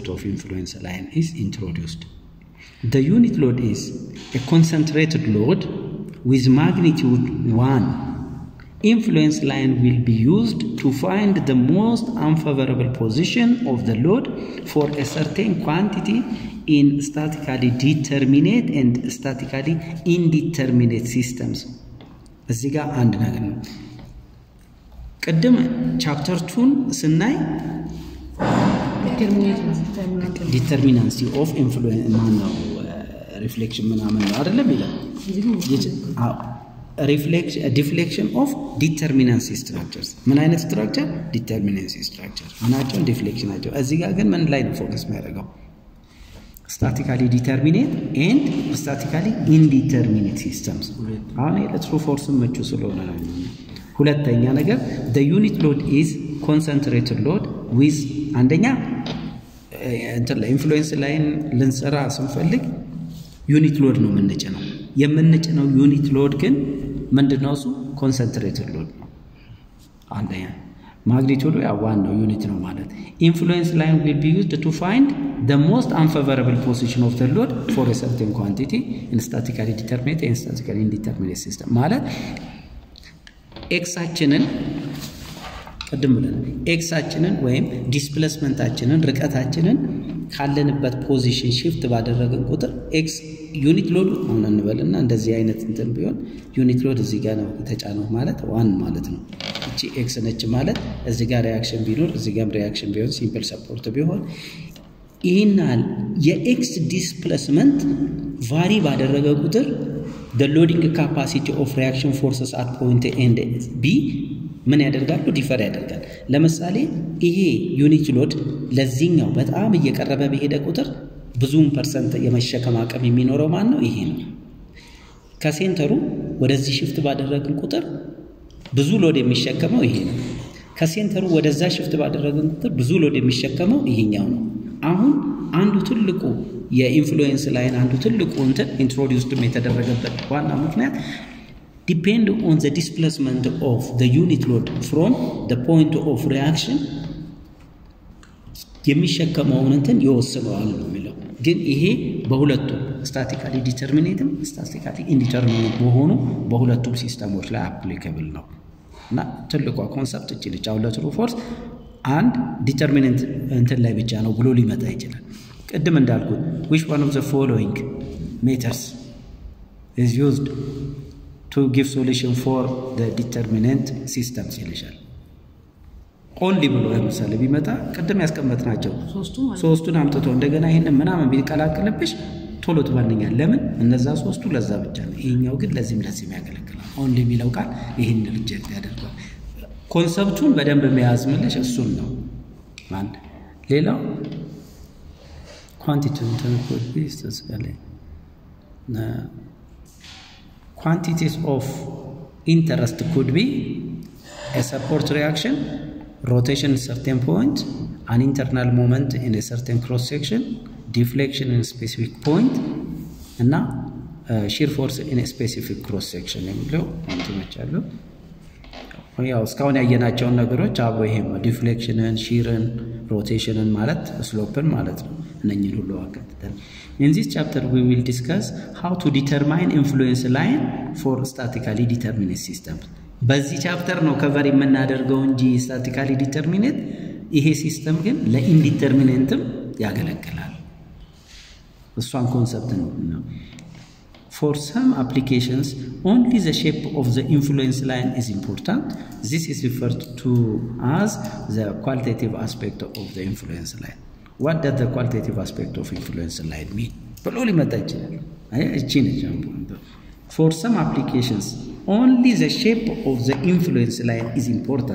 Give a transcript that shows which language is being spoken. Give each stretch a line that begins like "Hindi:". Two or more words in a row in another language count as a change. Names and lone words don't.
English: of influence line is introduced the unit load is a concentrated load with magnitude 1 influence line will be used to find the most unfavorable position of the load for a certain quantity in statically determinate and statically indeterminate systems
Amharic: እዚህ ጋር አንድ ነገር ነው ቀደም ቻፕተር 2 ስናይ
English: determinacy of influence
Amharic: ማነው reflection ምናምን አይደለም ይላል
English: deflection of determinacy structures
Amharic: ምን አይነት
English: structure determinacy structure
Amharic: ምናቸው deflection ናቸው እዚህ ጋር ግን ምን ላይ ነው ፎከስ የሚያደርገው
English: statically determinate and statically indeterminate systems
Amharic: አሁን የትሩ ፎርስ መቹ ስለሆነ ነው ሁለተኛ ነገር the
English: unit load is concentrated load with
Amharic: አንደኛ እንትን
English: influence line
Amharic: ልንሰራ ስንፈልግ
English: unit load
Amharic: ነው የምንጭነው
English: unit load
Amharic: ግን ምንድነው እሱ
English: concentrated load
Amharic: ነው አንደኛ
English: magnitude
Amharic: ያው ዋናው ዩኒት ነው ማለት
English: influence line will be used to find the most unfavorable position of the load for a certain quantity in statically determinate and statically indeterminate system ማለት
Amharic: x አችንን ቀደም ብለን x አችንን ወይም ዲስፕሌስመንታችንን ርቀታችንን ካለንበት ፖዚሽን shift ባደረገን ቁጥር x
English: unit load
Amharic: ሆነ እንበልና እንደዚህ አይነት እንትን ቢሆን
English: unit load
Amharic: እዚህ ጋር ነው የተጫነው ማለት 1 ማለት ነው እቺ x ነች ማለት እዚህ ጋር ሪአክሽን ቢኖር እዚህ ጋር ሪአክሽን ቢሆን
English: simple support
Amharic: ቢሆን ይሄናል የx ዲስፕሌስመንት ቫሪ ባደረገ ቁጥር
English: the loading capacity of reaction forces at point A and B
Amharic: ምን ያደርጋሉ ዲፈር ያደርጋል ለምሳሌ ይሄ
English: unit load
Amharic: ለዚህኛው በጣም እየቀረበ በሄደ ቁጥር ብዙም ፐርሰንት የመሸከም አቅም የሚኖረው ማን ነው ይሄ ነው ከሴንተሩ ወደዚህ shift ባደረግን ቁጥር ብዙ ሎድ የሚሸከመው ይሄ ነው ከሴንተሩ ወደዛ shift ባደረግን ቁጥር ብዙ ሎድ የሚሸከመው ይሄኛው ነው አሁን አንዱ ትልቁ የኢንፍሉዌንስ ላይን አንዱ ትልቁ እንትን ኢንትሮዲዩስድ የተደረገበት ዋና ምክንያት
English: depend on the displacement of the unit load from the point of reaction
Amharic: የሚሸከመውን እንትን ይወስነዋል ነው የሚለው ግን ይሄ በሁለቱ
English: statically determinate statically indeterminate
Amharic: በሆኑ በሁለቱም ሲስተሞች ላይ applicable ነው እና ትልቁ ኮንሰፕት እቺ ልጅ አሁን ለትሩ ፎርስ አንድ ዲተርሚናንት እንትን ላይ ብቻ ነው ብሎ ሊመጣ ይችላል ቀደም እንዳልኩት
English: which one of the following methods is used to give solution for the determinant systems ይልሻል
Amharic: only ብሎ ለምሳሌ ቢመጣ ቀደም ያስቀመጥናቸው ሶስቱን አምጥቶ እንደገና ይሄንን ምናምን ቢቀላቅልብሽ ቶሎ ትባልኛል ለምን እነዛ ሶስቱ ለዛ ብቻ ነው ይሄኛው ግን ለዚህም ያገለግላል only የሚለው ቃል ይሄን ሪጀክት ያደርጋል ኮንሰፕቱን በደንብ የሚያዝምልሽ እሱን ነው ማለት ሌላው
English: quantity could be specifically quantities of interest could be a support reaction rotation at certain point an internal moment in a certain cross section deflection in a specific point and shear force in a specific cross section
Amharic: የሚለው እንትኖቻሉ ያው እስካሁን ያየናቸው ነገሮች አብሮ ይሄም ዲፍሌክሽንን ሺርን ሮቴሽንን ማለት ስሎፕን ማለት ነው እነኚህን ሁሉ አካተታል።
English: In this chapter we will discuss how to determine influence line for statically determinate systems.
Amharic: በዚህ ቻፕተር ነው ከቨር የምናደርገው እንጂ
English: statically determinate
Amharic: ይሄ ሲስተም ግን ለኢንዲተርሚኔንትም ያገለግላል። እሷን ኮንሰፕት ነው።
English: For some applications, only the shape of the influence line is important. This is referred to as the qualitative aspect of the influence line. What does the qualitative aspect of influence line mean? For some applications, only the shape of the influence line is important.